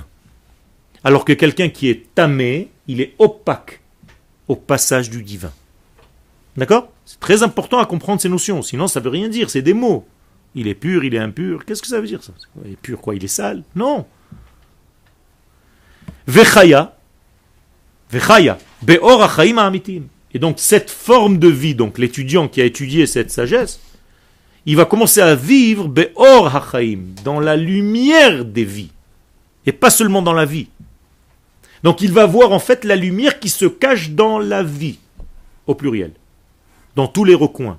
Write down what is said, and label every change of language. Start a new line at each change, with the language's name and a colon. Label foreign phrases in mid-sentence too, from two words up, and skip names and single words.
French: Alors que quelqu'un qui est tamé, il est opaque au passage du divin. D'accord? C'est très important à comprendre ces notions, sinon ça ne veut rien dire, c'est des mots. Il est pur, il est impur. Qu'est-ce que ça veut dire ça? Il est pur quoi? Il est sale? Non.
Hebrew: וחיה, וחיה, באור החיים האמיתיים.
French: Et donc cette forme de vie, donc l'étudiant qui a étudié cette sagesse, il va commencer à vivre
Hebrew: באור החיים,
French: dans la lumière des vies, et pas seulement dans la vie. Donc il va voir en fait la lumière qui se cache dans la vie, au pluriel, dans tous les recoins.